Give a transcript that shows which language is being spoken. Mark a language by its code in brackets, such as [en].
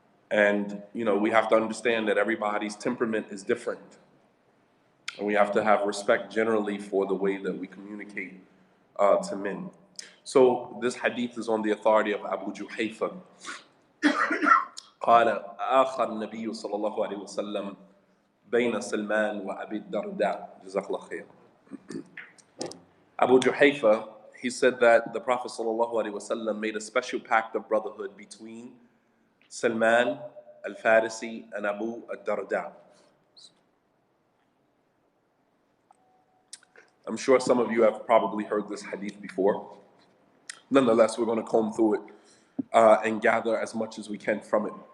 [en] And, we have to understand that everybody's temperament is different. And we have to have respect generally for the way that we communicate to men. So this hadith is on the authority of Abu Juhayfa. [ar] قال آخر النبي صلى الله عليه وسلم بين سلمان وأبي الدرداء جزاك الله خير. [en] Abu Juhayfa, he said that the Prophet sallallahu alaihi wasallam made a special pact of brotherhood between Salman al-Farisi and Abu al-Darda. I'm sure some of you have probably heard this hadith before. Nonetheless, we're going to comb through it and gather as much as we can from it.